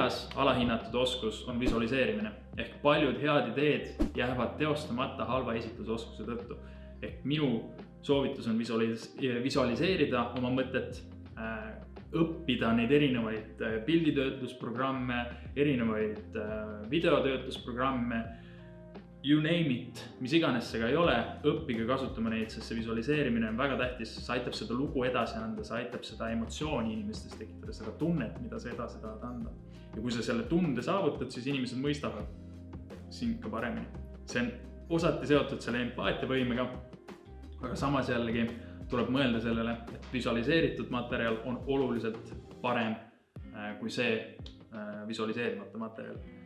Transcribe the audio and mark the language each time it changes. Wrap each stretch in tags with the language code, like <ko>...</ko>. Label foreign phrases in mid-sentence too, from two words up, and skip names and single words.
<et>alahinnatud oskus on visualiseerimine. Ehk paljud head ideed jäävad teostamata halva esitusoskuse tõttu. Ehk minu soovitus on visualiseerida oma mõtet, õppida neid erinevaid pilditöötlusprogramme, erinevaid videotöötlusprogramme,</et> <en>you name it,</en> <et>mis iganes see ka ei ole, õppige kasutama neid, sest see visualiseerimine on väga tähtis, see aitab seda lugu edasi anda, see aitab seda emotsiooni inimestes tekitada, seda tunnet, mida sa edasi tahad anda. Ja kui sa selle tunde saavutad, siis inimesed mõistavad sind ka paremini. See on osati seotud selle empaatiavõimega, aga samas jällegi tuleb mõelda sellele, et visualiseeritud materjal on oluliselt parem kui see visualiseerimata materjal.</et>